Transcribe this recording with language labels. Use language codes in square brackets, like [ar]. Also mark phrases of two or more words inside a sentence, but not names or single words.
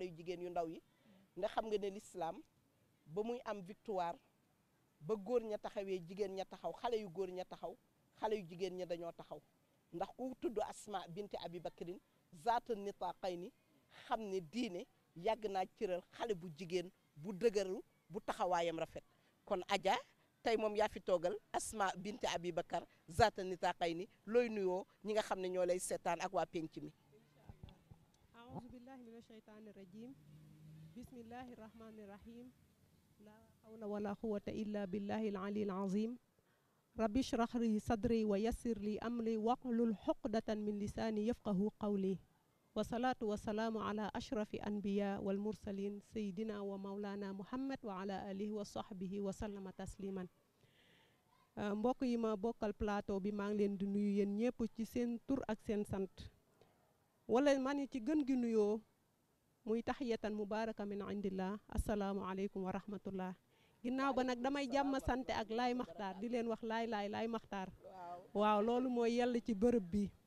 [wo] yu jigéen yu ndaw yi nga xam nga ne l'islam ba muy am victoire ba góor ña taxawee jigéen ña taxaw xale yu góor ña taxaw xale yu jigéen ña dañoo taxaw ndax ku tudd Asma binti Abi Bakrin zaata nitaqayni xam ne diine yàgg naa cëral xale bu jigéen bu dëgëru bu taxawaayam rafet kon Adja tey moom yaa fi toogal Asma binti Abi Bakar zaata nitaqayni looy nuyoo ñi nga xam ne ñoo lay seetaan ak waa penc mi [ar] أعوذ بالله من الشيطان الرجيم بسم الله الرحمن الرحيم لا حول ولا قوة إلا بالله العلي العظيم رب اشرح لي صدري ويسر لي أمري واحلل عقدة من لساني يفقهوا قولي والصلاة والسلام على أشرف الأنبياء والمرسلين سيدنا ومولانا محمد وعلى آله وصحبه وسلم تسليما [wo] mbokk yi ma bokkal plateau bi maa ngi leen di nuyu yéen ñëpp ci seen tur ak seen sant wala man ci gën gi nuyoo muy [ar] تحية مباركة من عند الله السلام عليكم ورحمة الله [wo] ginnaaw ba nag damay jàmm sante ak laay maxtaar di leen wax laay maxtaar waaw loolu mooy yell ci bërëb bi